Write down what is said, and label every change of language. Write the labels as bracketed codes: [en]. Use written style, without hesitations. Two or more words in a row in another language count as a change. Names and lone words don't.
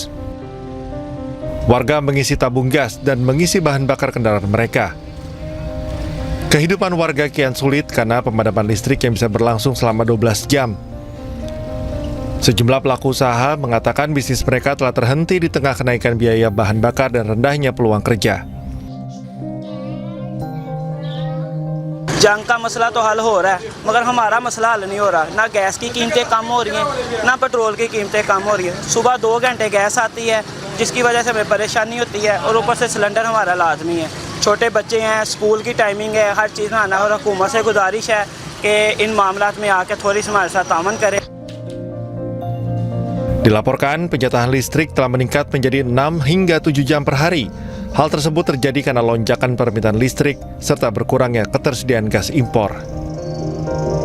[id] Warga mengisi tabung gas dan mengisi bahan bakar kendaraan mereka. Kehidupan warga kian sulit karena pemadaman listrik yang bisa berlangsung selama 12 jam. Sejumlah pelaku usaha mengatakan bisnis mereka telah terhenti di tengah kenaikan biaya bahan bakar dan rendahnya peluang kerja. [ur] جنگ کا مسئلہ تو حل ہو رہا ہے مگر ہمارا مسئلہ حل نہیں ہو رہا. نہ گیس کی قیمتیں کم ہو رہی ہیں، نہ پیٹرول کی قیمتیں کم ہو رہی ہیں. صبح 2 گھنٹے گیس آتی ہے جس کی وجہ سے ہمیں پریشانی ہوتی ہے اور اوپر سے سلنڈر ہمارا لازمی ہے. چھوٹے بچے ہیں، اسکول کی ٹائمنگ ہے، ہر چیز میں آنا اور حکومت سے گزارش ہے کہ ان معاملات میں آکے تھوڑی سی ہمارے ساتھ تامن کریں. [id] Dilaporkan penjatahan listrik telah meningkat menjadi 6 hingga 7 jam per hari. Hal tersebut terjadi karena lonjakan permintaan listrik serta berkurangnya ketersediaan gas impor.